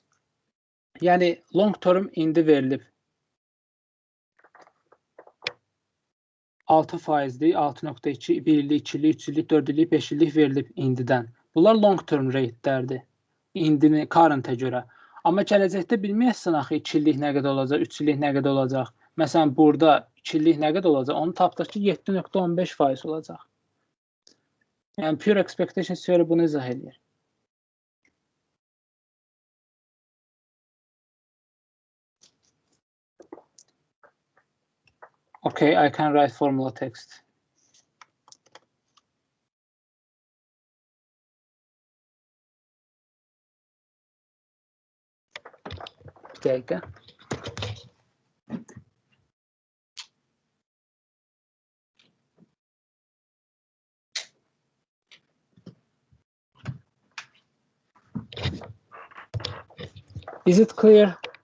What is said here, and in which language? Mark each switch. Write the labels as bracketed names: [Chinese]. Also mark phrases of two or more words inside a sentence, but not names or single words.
[Azerbaijani] Yəni long-term indi verilib 6%'dir, 6.2, 1 illik, 2 illik, 3 illik, 4 illik, 5 illik verilib indidən. Bunlar long-term rate'lərdir. İndini, current'a görə. Amma gələcəkdə bilməyəsən axı 2 illik nə qədər olacaq, 3 illik nə qədər olacaq. Məsələn, burada 2 illik nə qədər olacaq? Onu tapdıq ki, 7.15% olacaq. Yəni, [English] pure expectation theory [Azerbaijani] bunu izah edir. [English] Okay, I can write formula text. [Azerbaijani] Bir dəqiqə. [English] Is it clear?